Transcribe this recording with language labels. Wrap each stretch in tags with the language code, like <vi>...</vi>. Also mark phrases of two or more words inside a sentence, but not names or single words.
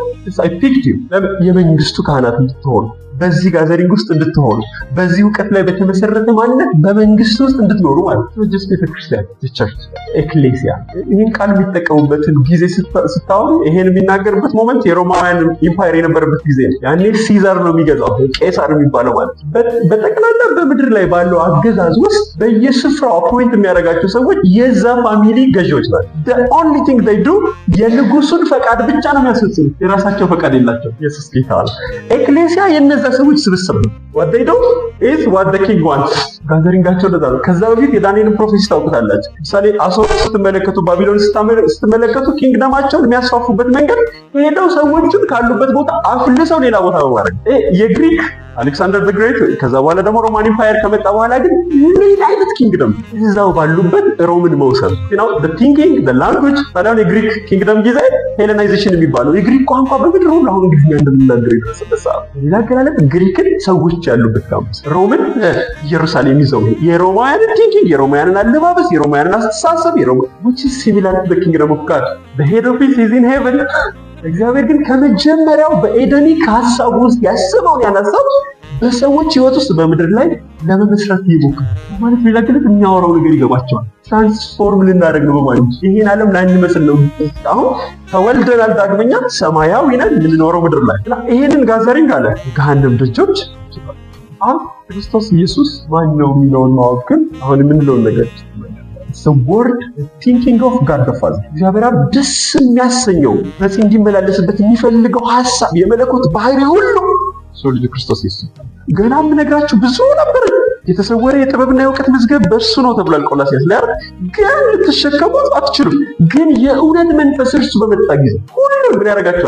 <en>I picked you</en> <am>የመንግስቱ ካህናት እንድትሆኑ፣ በዚህ ጋዘሪንግ ውስጥ እንድትሆኑ፣ በዚህ እውቀት ላይ በተመሰረተ ማንነት በመንግስት ውስጥ እንድትኖሩ ማለት ነው። ጀስት ቤተክርስቲያን ቸርች ኤክሌሲያ ይህን ቃል የሚጠቀሙበትን ጊዜ ስታወሩ ይሄን የሚናገርበት ሞመንት የሮማውያን ኢምፓየር የነበረበት ጊዜ ነው። ያኔ ሲዛር ነው የሚገዛው፣ ቄሳር የሚባለው ማለት ነው። በጠቅላላ በምድር ላይ ባለው አገዛዝ ውስጥ በየስፍራው አፖይንት የሚያደርጋቸው ሰዎች የዛ ፋሚሊ ገዢዎች ናቸው።</am> <en>the only thing they do</en> <am>የንጉሱን ፈቃድ ብቻ ነው የሚያስፈጽሙት፣ የራሳቸው ፈቃድ የላቸው። ኢየሱስ ጌታ ነው። ኤክሌሲያ የነዛ ሰዎች ስብስብ ነው።</am> <en>what they do is what the king wants።</en> <am>ጋዘሪንጋቸው እንደዛ ነው። ከዛ በፊት የዳንኤልን ፕሮፌሲ ታውቁታላችሁ። ምሳሌ አሶር ስትመለከቱ፣ ባቢሎን ስትመለከቱ ኪንግደማቸውን የሚያስፋፉበት መንገድ ሄደው ሰዎችን ካሉበት ቦታ አፍልሰው ሌላ ቦታ በማድረግ የግሪክ አሌክሳንደር ዘ ግሬት፣ ከዛ በኋላ ደግሞ ሮማን ኢምፓየር ከመጣ በኋላ ግን ሌላ አይነት ኪንግደም እዛው ባሉበት ሮምን መውሰድ ነው።</am> <en>the thinking the language</en> <am>ታዲያ የግሪክ ኪንግደም ጊዜ ሄሌናይዜሽን የሚባለው የግሪክ ቋንቋ በምድር ሁሉ አሁን እንግሊዝኛ እንደምናገር የደረሰበት ሰዓት ሌላ አገላለጥ ግሪክን ሰዎች ያሉበት ካምፕስ፣ ሮምን ኢየሩሳሌም ይዘው የሮማውያንን ቲንኪንግ፣ የሮማውያንን አለባበስ፣ የሮማውያንን አስተሳሰብ</am> <en>which is similar to the kingdom of God. the head of it is in heaven።</en> <am>እግዚአብሔር ግን ከመጀመሪያው በኤደኒክ ሐሳብ ውስጥ ያሰበውን ያነሳው በሰዎች ህይወት ውስጥ በምድር ላይ ለመመስረት ይሞክራል ማለት ሌላ ግለት የሚያወራው ነገር ይገባቸዋል። ትራንስፎርም ልናደርግ ነው በማለት ይሄን ዓለም ላንመስል ነው። አሁን ተወልደናል ዳግመኛ ሰማያዊ ነን የምንኖረው ምድር ላይ እና ይሄንን ጋዘሪንግ አለ ገሃነም ደጆች አሁን ክርስቶስ ኢየሱስ ማን ነው የሚለውን ማወቅ ግን አሁን የምንለውን ነገር</am> <en>the word thinking of God the Father</en> <am>እግዚአብሔር ደስ የሚያሰኘው በዚህ እንዲመላለስበት የሚፈልገው ሐሳብ የመለኮት ባህሪ ሁሉ ሰው ልጅ ክርስቶስ ኢየሱስ ገና የምነግራችሁ ብዙ ነበር። የተሰወረ የጥበብና የእውቀት መዝገብ በእርሱ ነው ተብሏል ቆላስይስ ላይ አይደል? ግን ልትሸከሙት አትችሉም። ግን የእውነት መንፈስ እርሱ በመጣ ጊዜ ሁሉንም ምን ያደርጋችኋል?</am>